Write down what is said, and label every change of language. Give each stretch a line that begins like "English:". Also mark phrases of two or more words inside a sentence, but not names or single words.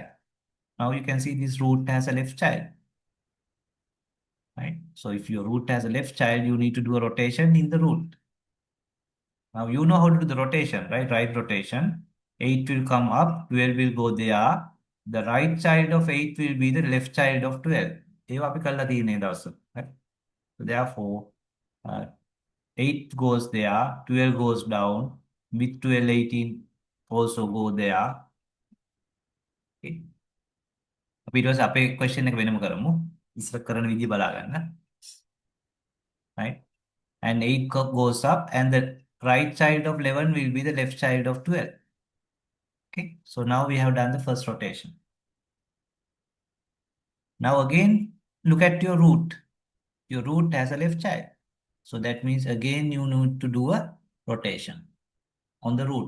English: Now you can see this root has a left child, right? So if your root has a left child, you need to do a rotation in the root. Now you know how to do the rotation, right? Right rotation. 8 will come up, 12 will go there. The right child of 8 will be the left child of 12.
Sinhala: ඒවා අපි කරලා තියෙන ඒ දවස්වල,
English: right? So therefore, uh, 8 goes there, 12 goes down, with 12, 18 also go there.
Sinhala: Okay. අපි ඊට පස්සේ අපේ question එක වෙනම කරමු. ඉස්සර කරන විදිය බලා ගන්න.
English: Right? And 8 goes up and the right child of 11 will be the left child of 12. Okay. So now we have done the first rotation. Now again, look at your root. Your root has a left child. So that means again you need to do a rotation on the root.